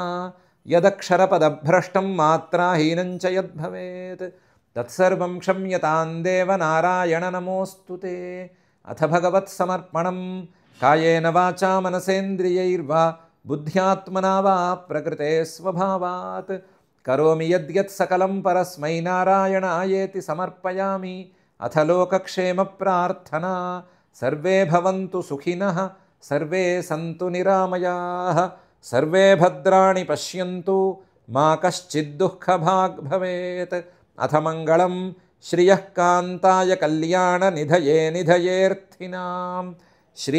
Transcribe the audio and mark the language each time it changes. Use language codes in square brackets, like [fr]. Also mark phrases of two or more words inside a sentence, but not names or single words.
[sa] यदक्षरपदभ्रष्टं मात्राहीनं च यद्भवेत् तत्सर्वं क्षम्यतां देव नारायण नमोऽस्तु ते. अथ भगवत्समर्पणं कायेन वाचा मनसेन्द्रियैर्वा बुद्ध्यात्मना वा प्रकृते स्वभावात् करोमि यद्यत् सकलं परस्मै नारायणायेति समर्पयामि. అథ లోకక్షేమ ప్రార్థనా. సర్వే భవంతు సుఖినః, సర్వే సంతు నిరామయాః, సర్వే భద్రాణి పశ్యంతు, మా కశ్చిద్ దుఃఖభాగ్ భవేత్. అథ మంగళం శ్రియః కాంతాయ కళ్యాణ నిధయే నిధయేర్థినాం.